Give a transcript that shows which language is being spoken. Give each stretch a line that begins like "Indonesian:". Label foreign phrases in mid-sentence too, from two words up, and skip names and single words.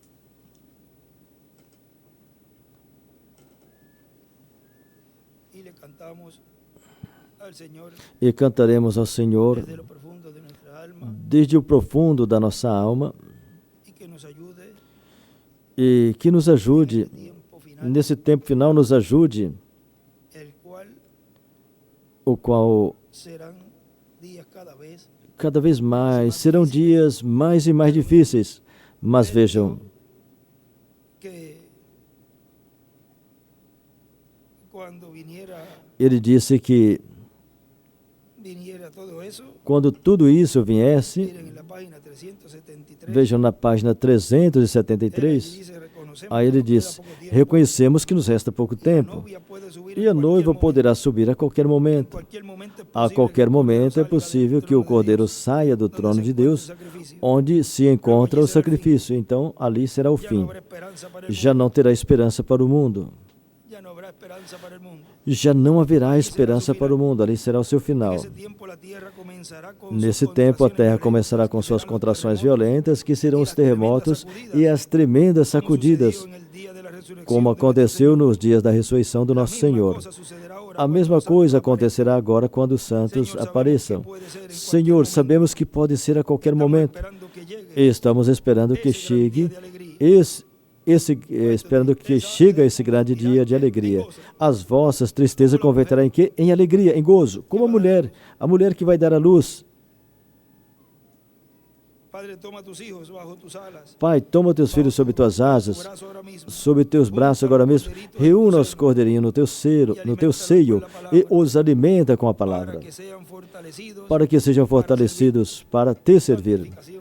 Portuguese: E cantaremos ao Senhor desde o profundo da nossa alma, e que nos ajude,
Spanish: tiempo final,
Portuguese: nesse tempo final, nos ajude,
Spanish: el cual
Portuguese: o qual
Spanish: serán días
Portuguese: cada vez mais serão dias mais e mais difíceis. Mas vejam,
Spanish: que quando viniera
Portuguese: ele disse que
Spanish: todo eso,
Portuguese: quando tudo isso viesse,
Spanish: miren en la página 373,
Portuguese: vejam na página 373,
Spanish: dice, reconocemos
Portuguese: aí ele
Spanish: que nos
Portuguese: diz,
Spanish: queda poco tiempo,
Portuguese: reconhecemos que nos resta pouco
Spanish: y la
Portuguese: tempo,
Spanish: novia puede subir
Portuguese: e
Spanish: en
Portuguese: a noiva
Spanish: cualquier
Portuguese: poderá subir a qualquer momento.
Spanish: qualquier momento es
Portuguese: A
Spanish: posible
Portuguese: qualquer
Spanish: que el Cordero
Portuguese: momento é
Spanish: salga
Portuguese: possível
Spanish: del
Portuguese: que o
Spanish: trono de
Portuguese: Cordeiro
Spanish: Dios,
Portuguese: saia do
Spanish: donde
Portuguese: trono
Spanish: se
Portuguese: de
Spanish: encuentra el
Portuguese: Deus,
Spanish: sacrificio.
Portuguese: onde se encontra o sacrifício. Então, ali será o
Spanish: Ya no
Portuguese: fim.
Spanish: habrá esperanza para el
Portuguese: Já
Spanish: mundo,
Portuguese: não terá esperança para o mundo.
Spanish: ya no habrá esperanza para el mundo.
Portuguese: Já não haverá esperança para o mundo. Ali será o seu final.
Spanish: Ese tiempo la tierra comenzará con
Portuguese: Nesse
Spanish: sus
Portuguese: tempo, a
Spanish: contracciones
Portuguese: terra
Spanish: violentas,
Portuguese: começará com
Spanish: que
Portuguese: suas
Spanish: serán los
Portuguese: contrações
Spanish: terremotos,
Portuguese: violentas, que serão
Spanish: y
Portuguese: os
Spanish: las tremendas
Portuguese: terremotos
Spanish: sacudidas,
Portuguese: e as tremendas
Spanish: como
Portuguese: sacudidas,
Spanish: sucedió en el día de la resurrección
Portuguese: como
Spanish: de nuestro
Portuguese: aconteceu
Spanish: Señor.
Portuguese: nos dias da ressurreição do
Spanish: La
Portuguese: nosso
Spanish: misma
Portuguese: Senhor.
Spanish: cosa sucederá ahora
Portuguese: A
Spanish: cuando
Portuguese: mesma
Spanish: los santos
Portuguese: coisa
Spanish: aparezcan.
Portuguese: acontecerá agora quando os santos Senhor, apareçam. sabemos que pode ser em qualquer Senhor, momento. sabemos que pode ser a qualquer
Spanish: Estamos
Portuguese: momento.
Spanish: esperando que llegue
Portuguese: Estamos esperando que esse grande dia chegue de alegria. esperando que chegue esse grande dia de alegria. As vossas tristezas converterá em quê? Em alegria, em gozo. Como a mulher que vai dar à luz.
Spanish: Padre, toma tus hijos bajo tus alas.
Portuguese: Pai, toma teus filhos sob tuas
Spanish: Tu
Portuguese: asas,
Spanish: braço ahora mismo.
Portuguese: sob teus braços agora mesmo. Reúna os cordeirinhos no teu seio e os alimenta com a
Spanish: Para
Portuguese: palavra,
Spanish: que sean fortalecidos
Portuguese: para que sejam fortalecidos para te servir.
Spanish: santificación.